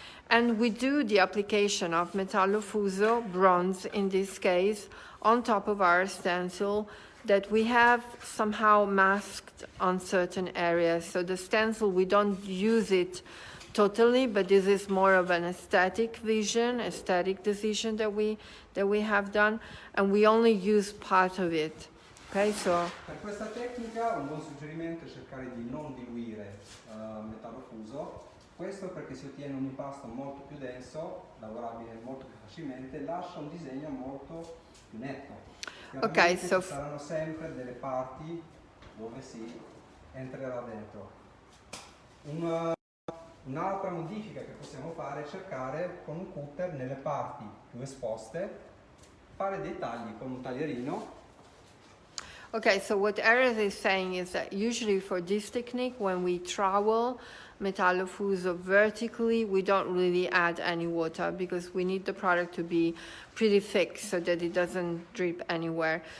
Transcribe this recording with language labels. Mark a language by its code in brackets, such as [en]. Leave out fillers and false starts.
[en] And we do the application of metallo fuso, bronze in this case, on top of our stencil that we have somehow masked on certain areas. So the stencil, we don't use it totally, but this is more of an aesthetic decision that we have done, and we only use part of it. Okay, so [it] per questa tecnica un buon suggerimento è cercare di non diluire metallo fuso. Questo perché si ottiene un impasto molto più denso, lavorabile molto più facilmente, lascia un disegno molto più netto. [en] Ok, so [it] ci saranno sempre delle parti dove si entrerà dentro. Un'altra modifica che possiamo fare è cercare con un cutter nelle parti più esposte, fare dei tagli con un taglierino. [en] Okay, so what Eric is saying is that usually for this technique, when we trowel metallo fuso vertically, we don't really add any water because we need the product to be pretty thick so that it doesn't drip anywhere.